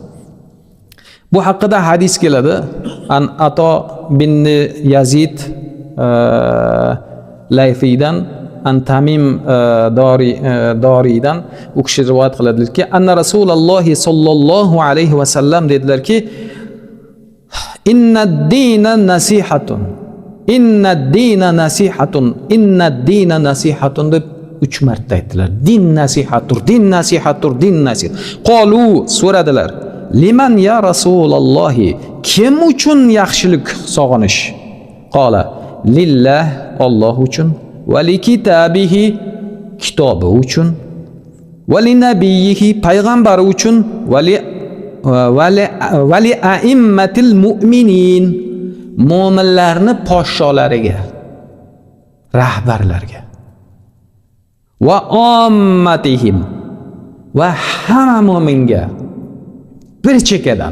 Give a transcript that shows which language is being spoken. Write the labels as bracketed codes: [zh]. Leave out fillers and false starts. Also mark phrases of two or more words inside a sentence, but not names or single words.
[uz] Bu haqida hadis keladi. An Ato bin Yazid Layfidan, An Tamim Doriydan u kishi rivoyat qiladilarki, anna Rasululloh [ar] صلى الله عليه وسلم [uz] dedilarki, [ar] إن الدين نصيحة. إن الدين نصيحة. إن الدين نصيحة [uz] deb 3 marta aytdilar. Din nasihatdir, din nasihatdir, din nasihat. Qalu so'radilar. [ar] لمن يا رسول الله? [uz] Kim uchun yaxshilik sog'inish? [ar] قال لله, [uz] Alloh uchun, [ar] ولكتابه, [uz] kitobi uchun, [ar] ولنبيه, [uz] payg'ambari uchun, [ar] ولأئمة المؤمنين, [uz] mu'minlarni podsholariga, rahbarlarga, [ar] وعامتهم, [uz] va hamma mu'minga bir chekkadan.